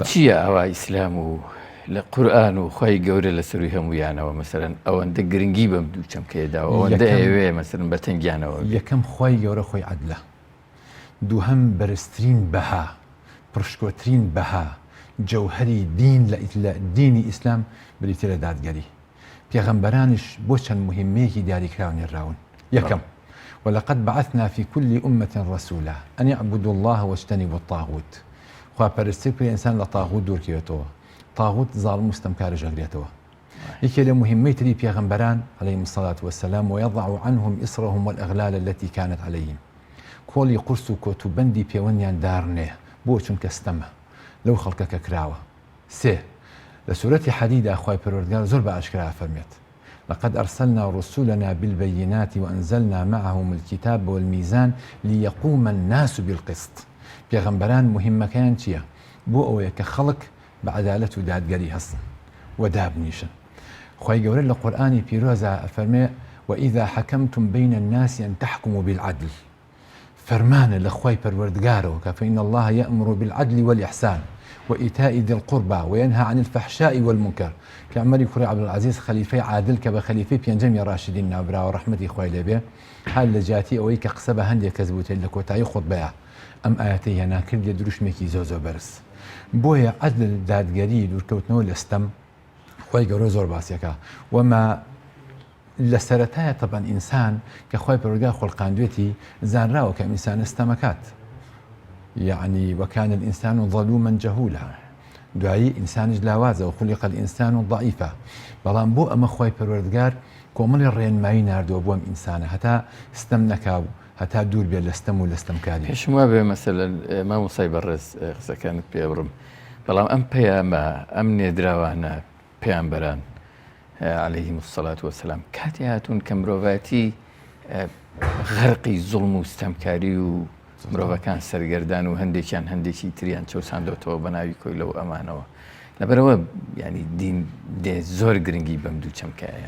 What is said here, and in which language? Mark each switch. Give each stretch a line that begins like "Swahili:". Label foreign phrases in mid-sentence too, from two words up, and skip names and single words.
Central Kurdish: چییە ئەوە ئیسلام و لە قورئان و خۆی گەورە لە سەروی هەموویانەوە مەسەلەن ئەوەندە گرنگی بەم دوو چەمکەیەداوە ئەوەندە ئەوێ مەسەلەن بەتەنگیانەوە. یەکەم خۆی گەورە خۆی عەدلە، دووهەم بەرزترین بەها پڕشکۆترین بەها جەوهەری دین لە دینی ئیسلام بریتە لە دادگەری. پێغەمبەرانش بۆ چەند مهمەیەکی دیاریکراون نێراون. یەکەم
Arabic: ولقد بعثنا في كل أمة رسولا أن يعبدوا الله واجتنبوا الطاغوت.
Central Kurdish: خوا پەرستی پێ ئینسان لە تاغوت دوورکەوێتەوە. تاغوت زاڵم و ستەمکارە ژەگرێتەوە. یەکێ لە مهمەی تری پێغەمبەران
Arabic: عەلەیهیمو الصەلاة وەسەلام ويضع عنهم إصرهم والأغلال التي كانت عليهم
Central Kurdish: کۆڵی قورس و کۆتوبەندی پەیوەندیان دارنێ بۆ چونکە ستەمە لەو خەڵکەکە کراوە. سێ لە سورەتی حەدیدا خوای پەروەردگار زۆر بە ئاشکرا فەرمێت
Arabic: لقد أرسلنا رسولنا بالبينات وأنزلنا معهم الكتاب والميزان ليقوم الناس بالقسط.
Central Kurdish: پێغەمبەران مهمەکەیان چییە؟ بۆ ئەوەیە کە خەڵک بە عەدالەت و دادگەری هەستن و دابنیشن. خوای گەورە لە قورئانی پیرۆزە ئەفەرمێ
Arabic: وإذا حكمتم بين الناس أن تحكموا بالعدل.
Central Kurdish: فەرمانە لە خوای پەروەردگارەوە کە
Arabic: فإن الله يأمر بالعدل والإحسان وإيتاء ذي القربى وينهى عن الفحشاء والمنكر.
Central Kurdish: کە عومەری کوڕی عەبدولعەزیز خەلیفەی عادل کە بە خەلیفەی پێنجەمی راشدین ناوراوە ڕەحمەتی خوای لێبێ حال لە جیاتی ئەوەی کە قسە بە هەندێک کەس بوتێ لە کۆتایی خودبەیە ئەم ئاەتەی هێنا کردێ دروشمێکی زۆ بەرز. بۆیە عەدل دادگەری دوورکەوتنەوە لە ستەم خوای گەورە زۆر باسیەکە وەما لە سەرەتایە تەبەن ئینسان کە خوای پەروەردگار خۆڵقاندوێتی زانراوە کە ئینسان ستەمەکات
Arabic: يعني وكان الإنسان ظلوما جهولا.
Central Kurdish: دوایی ئینسانیش لاوازە و
Arabic: خولق الإنسان ضعیفە
Central Kurdish: بەڵام بۆ ئەمە خوای پەروەردگار کۆمەڵی ڕێنمایی ناردووە بۆ ئەم ئینسانە هەتا ستەم نەکاو هەتا دوور بێت لە ستەم و لە ستەمکاری. پێشم وا بێ مەسەلەن مامۆسای بەڕێز قسەکانت پێ بڕم بەڵام ئەم پەیامە ئەم نێدراوانە پێیانبەران
Arabic: عەلەیهیمو الصەلاة وەسەلام
Central Kurdish: کاتی هاتوون کە مرۆڤەتی غەرقی زوڵم و ستەمکاری و مرۆڤەکان سەرگەردان و هەندێکیان هەندێکی تریان چەوساندەوەتەوە بە ناوی کۆی لەو ئەمانەوە لەبەرەوە ینی دین دێ زۆر گرنگی بەم دوو چەمکایە.